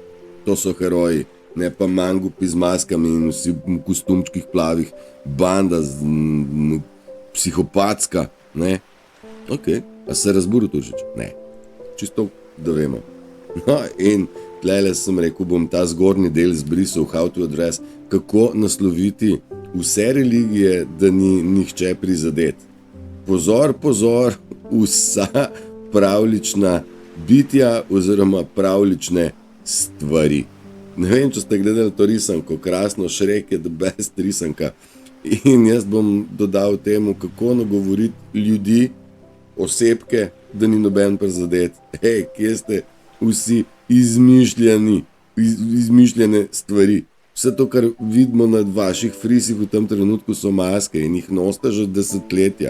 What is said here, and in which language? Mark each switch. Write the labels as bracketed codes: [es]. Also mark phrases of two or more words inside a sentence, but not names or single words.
[sl] To so heroji, ne pa mangupi z maskami in vsi v kostumčkih plavih, banda psihopatska, ne? Ok, a se razburil Turšič? Ne, čisto, da vemo. No, in tlele sem rekel, bom ta zgornji del zbrisal, [en] how to address, [sl] kako nasloviti vse religije, da ni nihče prizadet. Pozor, vsa pravlična bitja oziroma pravlične stvari. Ne vem, če ste gledali to risanko, krasno, Shrek je [en] the best [sl] risanka. In jaz bom dodal temu, kako nagovoriti ljudi, osebke, da ni noben prizadet. Hej, kje ste vsi izmišljene stvari. Vse to, kar vidimo na vaših frisih v tem trenutku, so maske in jih nosite že desetletja.